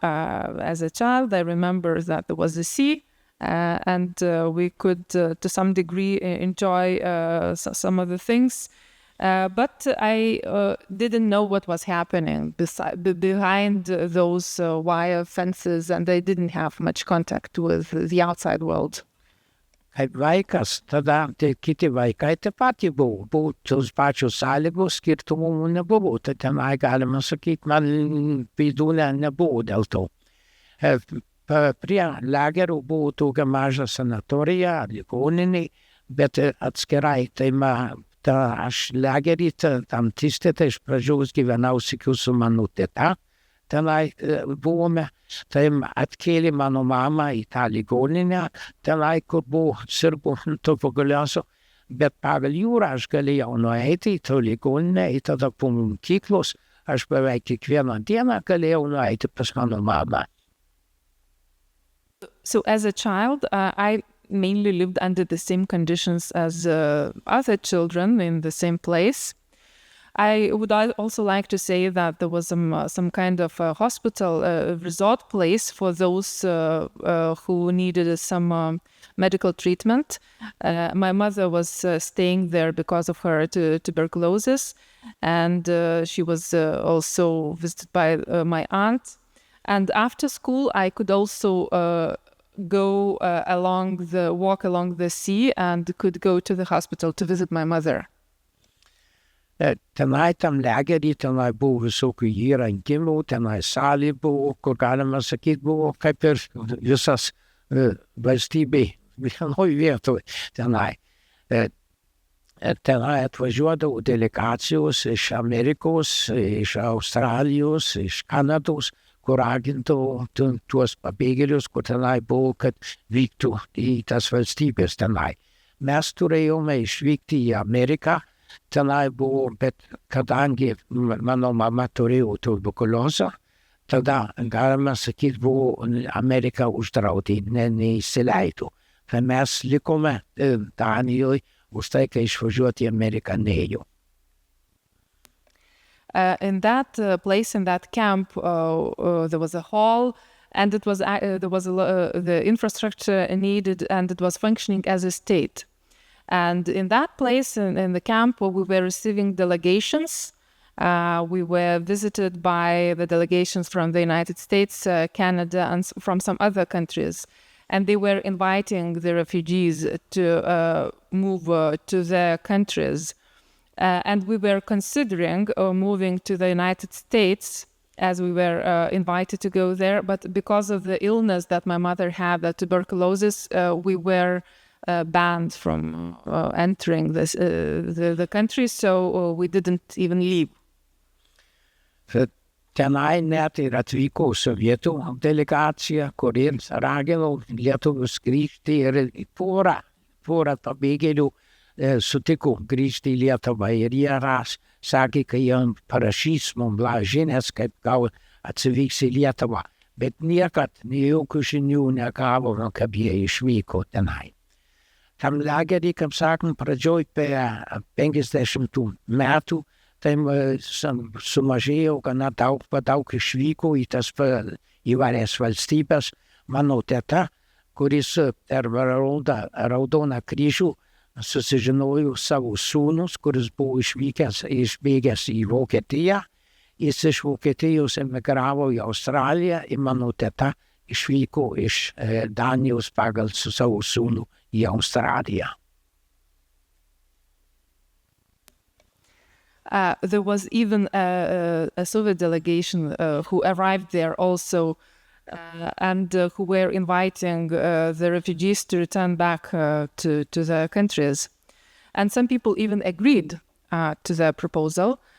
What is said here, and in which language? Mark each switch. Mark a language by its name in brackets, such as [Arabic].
[English] As a child, I remember that there was a sea, and we could, to some degree, enjoy some of the things. But I didn't know what was happening behind those wire fences, and I didn't have much contact with the outside world. [Lithuanian] Kaip vaikas, tada tai kiti vaikai taip pat buvo tos pačios sąlygos, skirtumų nebuvo, tai tenai galima sakyti, man bėdų nebuvo dėl to. Prie lagerų buvo tokia maža sanatorija, ligoninė, bet atskirai, tai aš lagerį tam Tistete iš pradžios gyvenau sykiu su mano teta, tenai buvome, tai atkėlė mano mamą į tą ligoninę, tenai, kur buvo sirgo tuberkuliozu, bet pagal jūrą aš galėjau nueiti į tą ligoninę, į tada po mokyklos, aš beveik kiekvieną dieną galėjau nueiti pas mano mamą. [English] So as a child, I mainly lived under the same conditions as other children in the same place. I would also like to say that there was some kind of a hospital resort place for those who needed some medical treatment. My mother was staying there because of her tuberculosis, and she was also visited by my aunt. And after school, I could also walk along the sea, and could go to the hospital to visit my mother. [Lithuanian] Tenai tam lagerį, tenai buvo visokių įrengimų, tenai salė buvo, kur galima sakyti, buvo kaip ir visas valstybė vienoj vietoj tenai. Tenai atvažiuodavo delegacijos iš Amerikos, iš Australijos, iš Kanados, kur agindavo tuos pabėgėlius, kur tenai buvo, kad vyktų į tas valstybės tenai. Mes turėjome išvykti į Ameriką, tenai buvo, bet kadangi mano mama turėjo tuberkuliozę, tada galima sakyti, buvo Amerika uždraudė, neįsileido. Tai mes likome Danijoje, už tai, kai išvažiuoti į Ameriką neėjo. [English] In that place, in that camp, there was a hall, and it was there was the infrastructure needed, and it was functioning as a state. And in that place, in the camp, we were receiving delegations. We were visited by the delegations from the United States, Canada, and from some other countries. And they were inviting the refugees to move to their countries. And we were considering moving to the United States, as we were invited to go there. But because of the illness that my mother had, the tuberculosis, we were banned from entering the country, so we didn't even leave. [Lithuanian] Tenai net ir atvyko sovietų delegacija, kuri ragino lietuvius grįžti, ir porą pabėgėlių sutiko grįžti į Lietuvą, ir jie sakė, kai jie parašys mums žinias, kaip gal atsivyks į Lietuvą, bet niekad jokių žinių negavome, kaip jie išvyko tenai. Tam lagerį, kaip sakant, pradžioj per 50 metų, tai sumažėjo gana daug išvyko į tas įvairias valstybės. Mano teta, kuris per Raudoną kryžių susižinojo savo sūnus, kuris buvo išbėgęs į Vokietiją. Jis iš Vokietijos emigravo į Australiją ir mano teta išvyko iš Danijos pagal su savo sūnų į Australiją. [English] There was even a Soviet delegation who arrived there also and who were inviting the refugees to return back to their countries. And some people even agreed to their proposal.